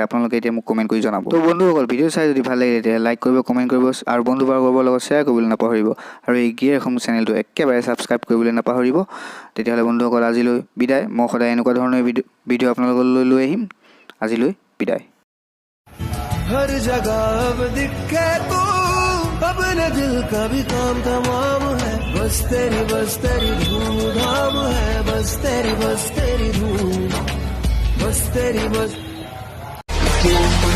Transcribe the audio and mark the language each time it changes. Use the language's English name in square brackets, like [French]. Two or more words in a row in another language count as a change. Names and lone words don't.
[Assamese] আপোনালোকে এতিয়া মোক কমেণ্ট কৰি জনাব। তো বন্ধুসকল, ভিডিঅ' চাই যদি ভাল লাগে তেতিয়া লাইক কৰিব, কমেণ্ট কৰিব আৰু বন্ধুবৰ্গৰ লগত শ্বেয়াৰ কৰিবলৈ নাপাহৰিব। আৰু এই গিয়েৰ অসম চেনেলটো একেবাৰে ছাবস্ক্ৰাইব কৰিবলৈ নাপাহৰিব। তেতিয়াহ'লে বন্ধুসকল আজিলৈ বিদায়। মই সদায় এনেকুৱা ধৰণৰ ভিডিঅ' আপোনালোকলৈ লৈ আহিম। আজিলৈ বিদায়। [Hindi] हर जगह अब दिखे तू, अपने दिल का भी काम तमाम है। बस तेरी धूम धाम है, बस तेरी धूम, बस तेरी